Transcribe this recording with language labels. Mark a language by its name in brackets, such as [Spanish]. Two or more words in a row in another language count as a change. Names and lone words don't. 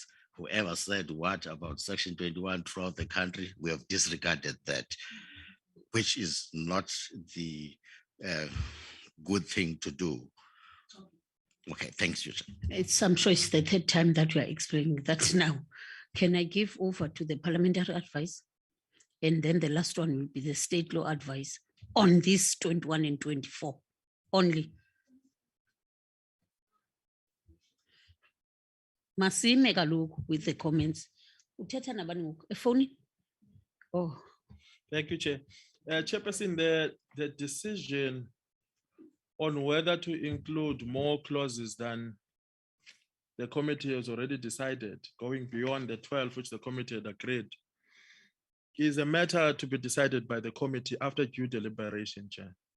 [English] Whoever said what about Section 21 throughout the country, we have disregarded that, which is not the good thing to do. Okay, thanks, you. I'm sure it's the third time that we are explaining that now. Can I give over to the parliamentary advice? And then the last one will be the state law advice on this 21 and 24 only. [Xhosa] Masime kaloku [English] with the comments. [Xhosa] Uthetha nabani ngoku? Efowunini? [English] Oh. Thank you, Chair. Chairperson, the decision on whether to include more clauses than the committee has already decided, going beyond the 12 which the committee had agreed, is a matter to be decided by the committee after due deliberation, Chair.